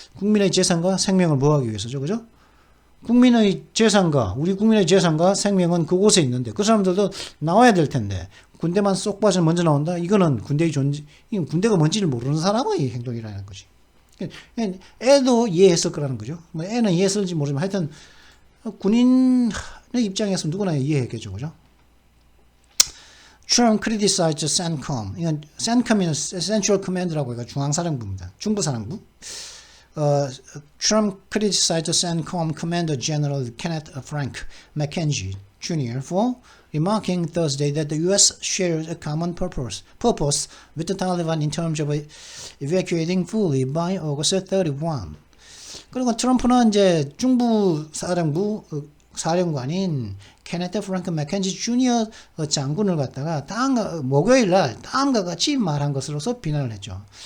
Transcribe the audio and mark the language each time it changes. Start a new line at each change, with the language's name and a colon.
Korean: 국민의 재산과 생명을 보호하기 위해서죠. 그죠? 우리 국민의 재산과 생명은 그곳에 있는데, 그 사람들도 나와야 될 텐데, 군대만 쏙 빠져 먼저 나온다? 이거는 이건 군대가 뭔지를 모르는 사람의 행동이라는 거지. 애도 이해했을 거라는 거죠. 애는 이해했을지 모르지만 하여튼, 군인의 입장에서 누구나 이해했겠죠. 그죠?
English: Trump criticized CENTCOM.
Korean: 이건 CENTCOM은 Central Command라고 해서 중앙사령부입니다. 중부사령부.
English: Trump criticized CENTCOM Commander General Kenneth Frank McKenzie Jr. for remarking Thursday that the U.S. shares a common purpose with the Taliban in terms of evacuating fully by August 31.
Korean: 그리고 트럼프는 이제 중부 사령관인 케네트 프랭크 맥켄지 주니어 장군을 갖다가 목요일 날 다음과 같이 말한 것으로서 비난을 했죠.